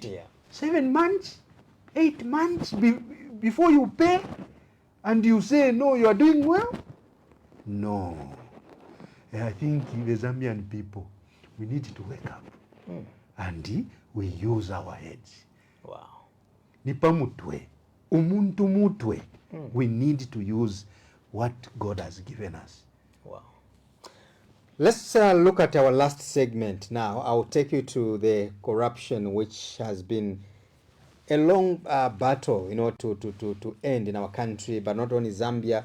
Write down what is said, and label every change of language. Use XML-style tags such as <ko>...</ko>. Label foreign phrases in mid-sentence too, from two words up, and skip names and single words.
<en>7 months, 8 months before you pay, and you say no, you are doing well. No, I think the Zambian people, we need to wake up and we use our heads. Wow.</en> <bem>Nipamutwe, umuntu mutwe.</bem> <en>We need to use what God has given us. Wow. Let's look at our last segment now. I'll take you to the corruption, which has been a long battle, you know, to end in our country, but not only Zambia.</en>